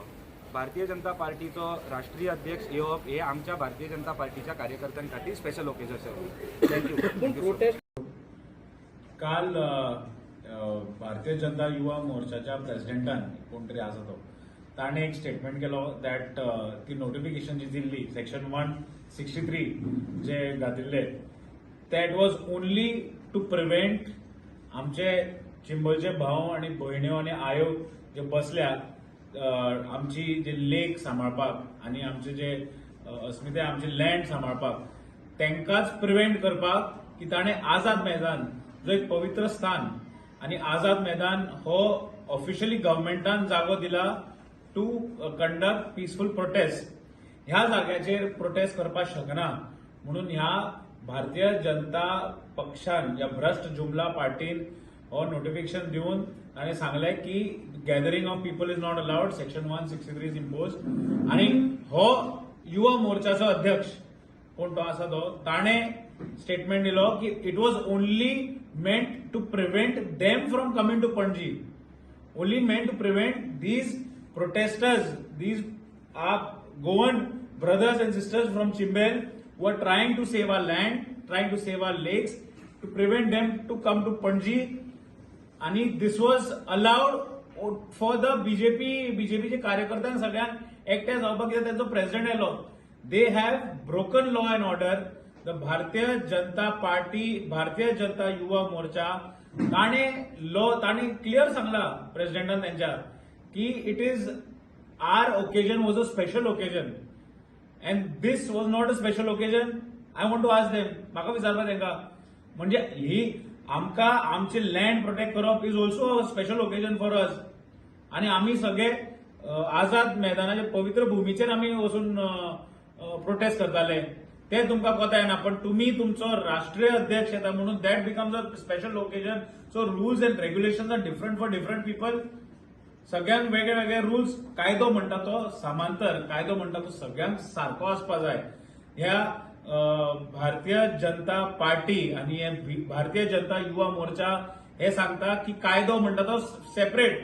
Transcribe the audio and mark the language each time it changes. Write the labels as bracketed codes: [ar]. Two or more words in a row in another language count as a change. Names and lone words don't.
[kok] भारतीय जनता पार्टीचो राष्ट्रीय अध्यक्ष येवप हे आमच्या भारतीय जनता पार्टीच्या कार्यकर्त्यां खातीर [en] special occasion [kok] आशिल्लो. थँक्यू. काल भारतीय जनता युवा मोर्चाच्या प्रेसिडेंटान कोण तरी आसा तो ताणें एक स्टेटमेंट केलो दॅट ती नोटिफिकेशन जी दिल्ली सेक्शन 163 जे घातिल्ले [en] that was only to prevent [kok] आमचे चिंबळचे भाव आणि भयण्यो आणि आयो जे बसल्यात आमची जे लेक सांबाळपाक आणि आमचे जे अस्मिताय आमचे लँड सांबाळपाक तांकांच प्रिव्हेंट करपाक की ताणें आझाद मैदान जो एक पवित्र स्थान आणि आझाद मैदान हो ऑफिशियली गव्हर्मेंटान जागो दिला [en] to conduct peaceful protest. [kok] ह्या जाग्याचेर प्रोटेस्ट करपाक शकना म्हणून ह्या भारतीय जनता पक्षान या भ्रष्ट जुमला पार्टीन हो नोटिफिकेशन दिवन ताणें सांगलें की [en] gathering of people is not allowed. Section 163 is imposed. [kok] आणि हो युवा मोर्चाचो अध्यक्ष कोण तो आसा तो ताणें स्टेटमेंट दिलो की [en] it was only meant to prevent them from coming to Panaji. Only meant to prevent these protesters, these are Goan brothers and sisters from Chimbel who are trying to save our land, trying to save our lakes, to prevent them to come to Panji. [kok] आणि [en] this was allowed for the [kok] बीजेपीचे कार्यकर्त्यांक सगळ्यांक एकठांय जावपाक कित्याक तांचो प्रेसिडेंट आयलो. [en] They have broken law and order. द [kok] भारतीय जनता पार्टी, भारतीय जनता युवा मोर्चा ताणें क्लियर सांगला प्रेसिडेंटान त्यांच्या की [en] it is our occasion was a special occasion and this was not a special occasion. I want to ask them, [kok] म्हाका विचारपा तांकां म्हणजे ही आमकां आमचे [en] land protect [kok] करप [en] is also special occasion for us. [kok] आणि आम्ही सगळे आझाद मैदानाच्या पवित्र भूमीचेर आम्ही वचून प्रोटेस्ट करताले. ते तुमकां कोता येना, पण तुम्ही तुमचो राष्ट्रीय अध्यक्ष येता म्हणून [en] that becomes a special occasion. So rules and regulation are different for different people. [kok] सगळ्यांक वेगळे वेगळे रूल्स. कायदो म्हणटा तो समांतर, कायदो म्हणटा तो सगळ्यांक सारको आसपा जाय. ह्या भारतीय जनता पार्टी आणि हे भारतीय जनता युवा मोर्चा हे सांगता की कायदो म्हणटा तो सेपरेट.